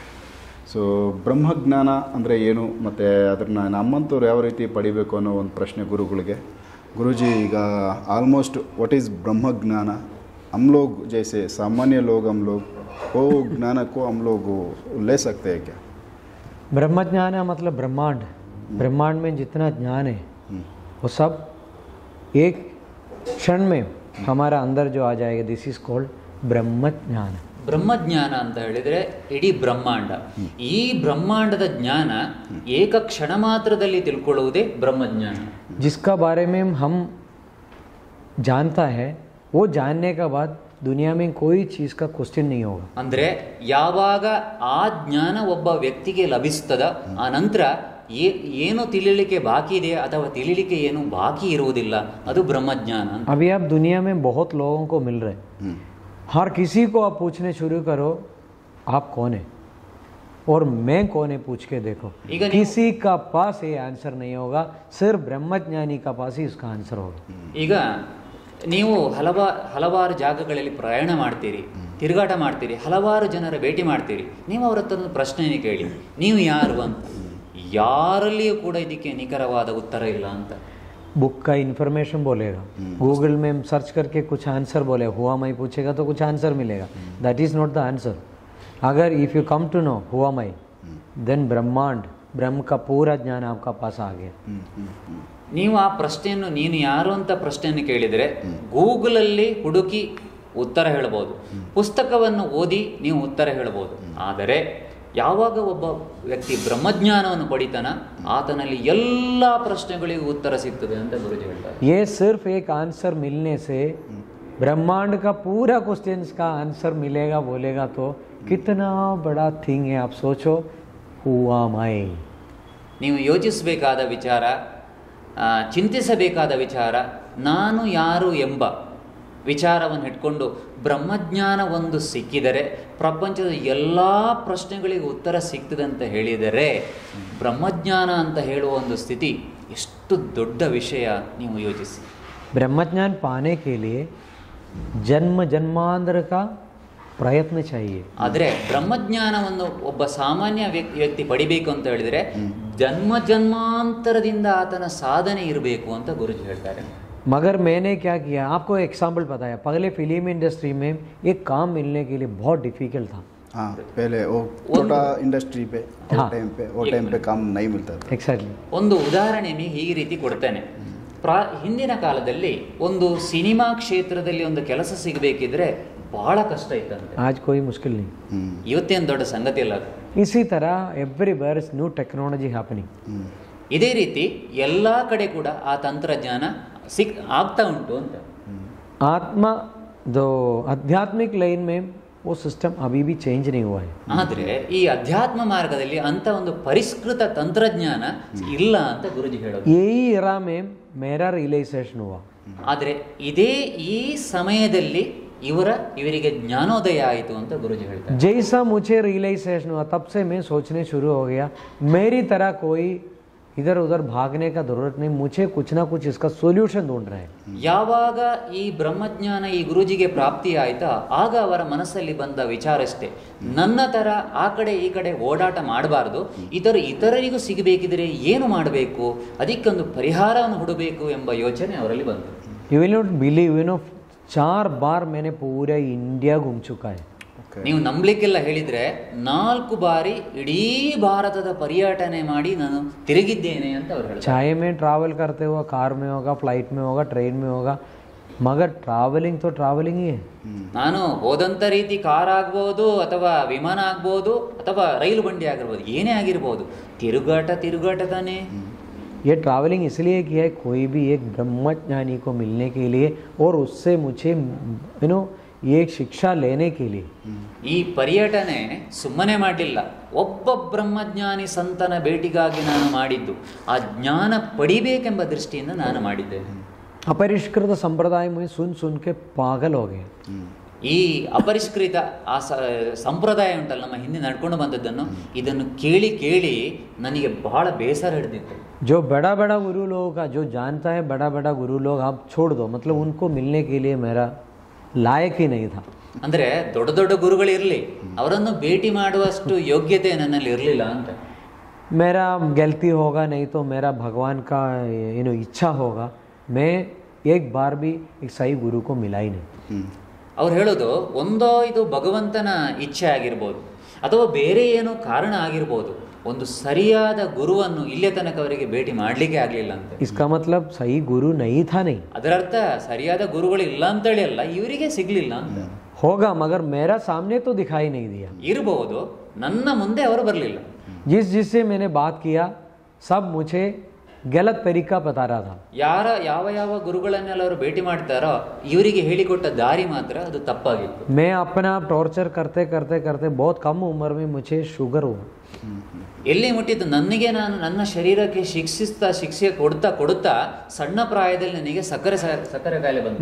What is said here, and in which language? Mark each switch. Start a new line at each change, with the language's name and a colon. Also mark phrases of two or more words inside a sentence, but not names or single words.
Kannada: ಸೊ ಬ್ರಹ್ಮಜ್ಞಾನ ಅಂದರೆ ಏನು ಮತ್ತು ಅದನ್ನು ನಮ್ಮಂಥವ್ರು ಯಾವ ರೀತಿ ಪಡಿಬೇಕು ಅನ್ನೋ ಒಂದು ಪ್ರಶ್ನೆ ಗುರುಗಳಿಗೆ.
Hindi: गुरुजी
Kannada: ಈಗ ಆಲ್ಮೋಸ್ಟ್
English: what is
Hindi: ब्रह्मज्ञान, हम लोग जैसे सामान्य लोग हम लोग वो ज्ञान को हम लोग ले सकते हैं क्या? ब्रह्मज्ञान मतलब ब्रह्मांड, ब्रह्मांड में जितना ज्ञान है वो सब एक क्षण में हमारा अंदर जो आ जाएगा,
English: this is called
Hindi: ब्रह्मज्ञान.
Kannada: ಬ್ರಹ್ಮಜ್ಞಾನ ಅಂತ ಹೇಳಿದರೆ ಇಡೀ ಬ್ರಹ್ಮಾಂಡ. ಈ ಬ್ರಹ್ಮಾಂಡದ ಜ್ಞಾನ ಏಕ ಕ್ಷಣ ಮಾತ್ರದಲ್ಲಿ ತಿಳ್ಕೊಳ್ಳುವುದೇ ಬ್ರಹ್ಮಜ್ಞಾನ.
Hindi: जिसका बारे में हम जानता है वो जानने का बाद दुनिया में कोई चीज़ का क्वेश्चन नहीं होगा.
Kannada: ಅಂದರೆ ಯಾವಾಗ ಆ ಜ್ಞಾನ ಒಬ್ಬ ವ್ಯಕ್ತಿಗೆ ಲಭಿಸ್ತದ ಆ ನಂತರ ಏನು ತಿಳಿಲಿಕ್ಕೆ ಬಾಕಿ ಇದೆ ಅಥವಾ ತಿಳಿಲಿಕ್ಕೆ ಏನು ಬಾಕಿ ಇರುವುದಿಲ್ಲ, ಅದು ಬ್ರಹ್ಮಜ್ಞಾನ.
Hindi: अभी आप दुनिया में बहुत लोगों को मिल रहे, हर किसी को आप पूछने शुरू करो आप कौन है और मैं कौन है पूछ के देखो, किसी का पास ये आंसर नहीं होगा, सिर्फ ब्रह्मज्ञानी का पास ही इसका आंसर होगा.
Kannada: ಈಗ ನೀವು ಹಲವಾರು ಜಾಗಗಳಲ್ಲಿ ಪ್ರಯಾಣ ಮಾಡ್ತೀರಿ, ತಿರುಗಾಟ ಮಾಡ್ತೀರಿ, ಹಲವಾರು ಜನರ ಭೇಟಿ ಮಾಡ್ತೀರಿ. ನೀವು ಅವ್ರ ಹತ್ರ ಒಂದು ಪ್ರಶ್ನೆಯನ್ನು ಕೇಳಿ, ನೀವು ಯಾರು ಅಂತ. ಯಾರಲ್ಲಿಯೂ ಕೂಡ ಇದಕ್ಕೆ ನಿಖರವಾದ ಉತ್ತರ ಇಲ್ಲ ಅಂತ.
Hindi: बुक का इन्फॉर्मेशन बोलेगा, गूगल में सर्च करके कुछ आंसर बोले,
English: who am I
Hindi: पूछेगा तो कुछ आंसर मिलेगा.
English: that is not the answer.
Hindi: अगर
English: if you come to know who am I, then
Hindi: ब्रह्मांड, ब्रह्म का पूरा ज्ञान आपका पास आ गया.
Kannada: ನೀವು ಆ ಪ್ರಶ್ನೆಯನ್ನು ನೀನು ಯಾರು ಅಂತ ಪ್ರಶ್ನೆಯನ್ನು ಕೇಳಿದರೆ ಗೂಗಲಲ್ಲಿ ಹುಡುಕಿ ಉತ್ತರ ಹೇಳಬಹುದು, ಪುಸ್ತಕವನ್ನು ಓದಿ ನೀವು ಉತ್ತರ ಹೇಳಬಹುದು. ಆದರೆ ಯಾವಾಗ ಒಬ್ಬ ವ್ಯಕ್ತಿ ಬ್ರಹ್ಮಜ್ಞಾನವನ್ನು ಪಡಿತಾನ ಆತನಲ್ಲಿ ಎಲ್ಲ ಪ್ರಶ್ನೆಗಳಿಗೂ ಉತ್ತರ ಸಿಗ್ತದೆ ಅಂತ ಗುರುಜಿ ಹೇಳ್ತಾರೆ.
Hindi: ये सिर्फ एक आंसर मिलने से ब्रह्मांड का पूरा क्वेश्चंस का आंसर मिलेगा बोलेगा तो कितना बड़ा थिंग है. आप सोचो,
English: who am I.
Kannada: ನೀವು ಯೋಚಿಸಬೇಕಾದ ವಿಚಾರ, ಚಿಂತಿಸಬೇಕಾದ ವಿಚಾರ, ನಾನು ಯಾರು ಎಂಬ ವಿಚಾರವನ್ನು ಇಟ್ಕೊಂಡು ಬ್ರಹ್ಮಜ್ಞಾನ ಒಂದು ಸಿಕ್ಕಿದರೆ ಪ್ರಪಂಚದ ಎಲ್ಲ ಪ್ರಶ್ನೆಗಳಿಗೆ ಉತ್ತರ ಸಿಗ್ತದೆ ಅಂತ ಹೇಳಿದರೆ ಬ್ರಹ್ಮಜ್ಞಾನ ಅಂತ ಹೇಳುವ ಒಂದು ಸ್ಥಿತಿ ಎಷ್ಟು ದೊಡ್ಡ ವಿಷಯ ನೀವು ಯೋಚಿಸಿ.
Hindi: ब्रह्मज्ञान पाने के लिए जन्म जन्मांतर का प्रयत्न चाहिए.
Kannada: ಆದರೆ ಬ್ರಹ್ಮಜ್ಞಾನವನ್ನು ಒಬ್ಬ ಸಾಮಾನ್ಯ ವ್ಯಕ್ತಿ ಪಡಿಬೇಕು ಅಂತ ಹೇಳಿದ್ರೆ ಜನ್ಮ ಜನ್ಮಾಂತರದಿಂದ ಆತನ ಸಾಧನೆ ಇರಬೇಕು ಅಂತ ಗುರುಜಿ ಹೇಳ್ತಾರೆ.
Hindi: मगर मैंने क्या किया, आपको एग्जाम्पल बताया. पहले फिल्म इंडस्ट्री में एक काम मिलने के लिए बहुत डिफिकल्ट था. हाँ, पहले वो छोटा इंडस्ट्री पे वो टाइम पे काम नहीं मिलता था. एग्जैक्टली.
Kannada: ಒಂದು ಉದಾಹರಣೆ ನಿಮಗೆ ಈ ರೀತಿ ಕೊಡ್ತೇನೆ. ಹಿಂದಿನ ಕಾಲದಲ್ಲಿ ಒಂದು ಸಿನಿಮಾ ಕ್ಷೇತ್ರದಲ್ಲಿ ಒಂದು ಕೆಲಸ ಸಿಗಬೇಕಿದ್ರೆ ಬಹಳ ಕಷ್ಟ ಇತ್ತಂತೆ.
Hindi: आज कोई मुश्किल नहीं.
Kannada: ಇವತ್ತೇನು ದೊಡ್ಡ ಸಂಗತಿ ಅಲ್ಲ.
Hindi: इसी तरह
English: everywhere is new technology happening.
Kannada: ಇದೇ ರೀತಿ ಎಲ್ಲ ಕಡೆ ಕೂಡ ಆ ತಂತ್ರಜ್ಞಾನ ಆಗ್ತಾ ಉಂಟು ಅಂತ.
Hindi: आत्मा जो आध्यात्मिक लाइन में वो सिस्टम अभी भी चेंज नहीं हुआ है.
Kannada: ಆದರೆ ಈ ಅಧ್ಯಾತ್ಮ ಮಾರ್ಗದಲ್ಲಿ ಅಂತ ಒಂದು ಪರಿಷ್ಕೃತ ತಂತ್ರಜ್ಞಾನ ಇಲ್ಲ ಅಂತ ಗುರುಜಿ ಹೇಳೋದು.
Hindi: यही एरा में मेरा रियलाइजेशन हुआ.
Kannada: ಆದರೆ ಈ ಸಮಯದಲ್ಲಿ ಇವರಿಗೆ ಜ್ಞಾನೋದಯ ಆಯಿತು ಅಂತ गुरुजी ಹೇಳ್ತಾರೆ.
Hindi: जैसा मुझे रियलाइजेशन हुआ तब से मैं सोचने शुरू हो गया मेरी तरह कोई इधर उधर भागने का जरूरत नहीं, मुझे कुछ ना कुछ इसका सॉल्यूशन ढूंढ रहे हैं.
Kannada: ಯಾವಾಗ ಈ ಬ್ರಹ್ಮಜ್ಞಾನ ಈ ಗುರುಜಿಗೆ ಪ್ರಾಪ್ತಿ ಆಯ್ತಾ ಆಗ ಅವರ ಮನಸ್ಸಲ್ಲಿ ಬಂದ ವಿಚಾರಷ್ಟೇ, ನನ್ನ ತರ ಆ ಕಡೆ ಈ ಕಡೆ ಓಡಾಟ ಮಾಡಬಾರ್ದು, ಇತರರಿಗೂ ಸಿಗಬೇಕಿದ್ರೆ ಏನು ಮಾಡಬೇಕು, ಅದಕ್ಕೊಂದು ಪರಿಹಾರವನ್ನು ಹುಡಬೇಕು ಎಂಬ ಯೋಚನೆ ಅವರಲ್ಲಿ ಬಂತು.
English: You will not believe,
Hindi: 4 बार मैंने पूरा इंडिया घूम चुका है.
Kannada: ನೀವು ನಂಬಲಿಕ್ಕೆಲ್ಲ ಹೇಳಿದ್ರೆ 4 ಬಾರಿ ಇಡೀ ಭಾರತದ ಪರ್ಯಟನೆ ಮಾಡಿ ನಾನು ತಿರುಗಿದ್ದೇನೆ ಅಂತ ಅವರು ಹೇಳ್ತಾರೆ.
Hindi: चाहे मैं ट्रैवल करते हुआ कार में होगा, फ्लाइट में होगा, ट्रेन में होगा, मगर ट्रैवलिंग तो ट्रैवलिंग ही है.
Kannada: ನಾನು ಹೋದಂಥ ರೀತಿ ಕಾರ್ ಆಗ್ಬೋದು ಅಥವಾ ವಿಮಾನ ಆಗ್ಬೋದು ಅಥವಾ ರೈಲು ಬಂಡಿ ಆಗಿರ್ಬೋದು, ಏನೇ ಆಗಿರ್ಬೋದು, ತಿರುಗಾಟ ತಾನೇ.
Hindi: ये ट्रैवलिंग इसलिए किया है कोई भी एक ब्रह्मज्ञानी को मिलने के लिए और उससे मुझे एक शिक्षा लेने के लिए.
Kannada: ಈ ಪರ್ಯಟನೆ ಸುಮ್ಮನೆ ಮಾಡಲಿಲ್ಲ, ಒಬ್ಬ ಬ್ರಹ್ಮಜ್ಞಾನಿ ಸಂತನ ಭೇಟಿಗಾಗಿ ನಾನು ಮಾಡಿದ್ದು, ಆ ಜ್ಞಾನ ಪಡಿಬೇಕೆಂಬ ದೃಷ್ಟಿಯಿಂದ ನಾನು ಮಾಡಿದ್ದೇನೆ.
Hindi: अपरिष्कृत संप्रदाय में सुन के पागल हो गए.
Kannada: ಈ ಅಪರಿಷ್ಕೃತ ಆ ಸಂಪ್ರದಾಯ ಉಂಟಲ್ಲ, ನಮ್ಮ ಹಿಂದೆ ನಡ್ಕೊಂಡು ಬಂದದ್ದನ್ನು, ಇದನ್ನು ಕೇಳಿ ನನಗೆ ಬಹಳ ಬೇಸರ ಹಿಡಿದಿತ್ತು.
Hindi: जो बड़ा गुरु लोगों का जो जानता है बड़ा गुरु लोग आप छोड़ दो, मतलब उनको मिलने के लिए मेरा लायक ही नहीं था.
Kannada: ಅಂದ್ರೆ ದೊಡ್ಡ ಗುರುಗಳಿರಲಿ, ಅವರನ್ನು ಭೇಟಿ ಮಾಡುವಷ್ಟು ಯೋಗ್ಯತೆ ನನ್ನಲ್ಲಿ ಇರಲಿಲ್ಲ ಅಂತ.
Hindi: मेरा गलती होगा नहीं तो मेरा भगवान का इच्छा होगा, मैं एक बार भी एक सही गुरु को मिला ही नहीं.
Kannada: ಅವ್ರು ಹೇಳೋದು, ಒಂದೋ ಇದು ಭಗವಂತನ ಇಚ್ಛೆ ಆಗಿರ್ಬೋದು ಅಥವಾ ಬೇರೆ ಏನೋ ಕಾರಣ ಆಗಿರ್ಬೋದು, ಒಂದು ಸರಿಯಾದ ಗುರುವನ್ನು ಇಲ್ಲೇ ತನಕ ಅವರಿಗೆ ಭೇಟಿ ಮಾಡಲಿಕ್ಕೆ ಆಗಲಿಲ್ಲ ಅಂತ.
Hindi: इसका मतलब सही गुरु नहीं था नहीं.
Kannada: ಅದರರ್ಥ ಸರಿಯಾದ ಗುರುಗಳು ಇಲ್ಲ ಅಂತೇಳಿ ಅಲ್ಲ, ಇವರಿಗೆ ಸಿಗ್ಲಿಲ್ಲ ಅಂತ.
Hindi: होगा मगर मेरा सामने तो दिखाई नहीं दिया.
Kannada: ಇರಬಹುದು, ನನ್ನ ಮುಂದೆ ಅವರು ಬರಲಿಲ್ಲ.
Hindi: जिससे मैंने बात किया सब मुझे गलत तरीका बता रहा था.
Kannada: ಯಾವ ಗುರುಗಳನ್ನೆಲ್ಲ ಅವರು ಭೇಟಿ ಮಾಡ್ತಾರೋ ಇವರಿಗೆ ಹೇಳಿಕೊಟ್ಟ ದಾರಿ ಮಾತ್ರ ಅದು ತಪ್ಪಾಗಿತ್ತು.
Hindi: मैं अपना टॉर्चर करते बहुत कम उम्र में मुझे शुगर हुआ.
Kannada: ಎಲ್ಲಿ ಮುಟ್ಟಿದ್ದು, ನನ್ನ ಶರೀರಕ್ಕೆ ಶಿಕ್ಷೆ ಕೊಡುತ್ತಾ ಸಣ್ಣ ಪ್ರಾಯದಲ್ಲಿ ನನಗೆ ಸಕ್ಕರೆ ಕಾಯಿಲೆ ಬಂತು.